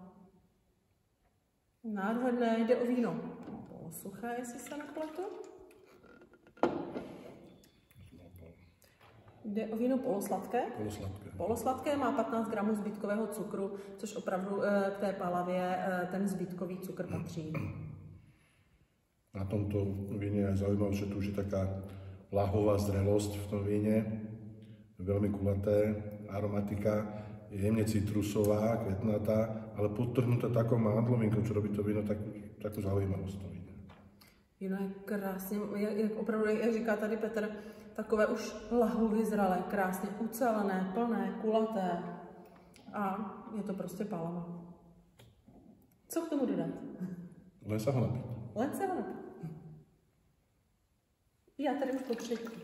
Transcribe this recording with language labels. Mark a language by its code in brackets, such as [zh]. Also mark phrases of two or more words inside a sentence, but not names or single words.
[cs] Nádherné, jde o víno polosuché, jestli se nepletu. Jde o víno polosladké. Polosladké má 15 gramů zbytkového cukru, což opravdu k té pálavě ten zbytkový cukr patří. [sk] Na tomto víne je zaujímavé, že tu už je taká lahová zrelosť v tom víne, veľmi kulaté, aromatika, jemne citrusová, kvetnatá, ale podtrhnutá takou mádlovinkou, čo robí to víno takú zaujímavosť to víne. [cs] Víno je krásně, opravdu, jak říká tady Petr, takové už lahově zralé, krásně ucelené, plné, kulaté. a je to prostě pálava. Co k tomu dodat? [sk] Len sa ho napít. [cs] Len se ho napít. Já tady už po třetí.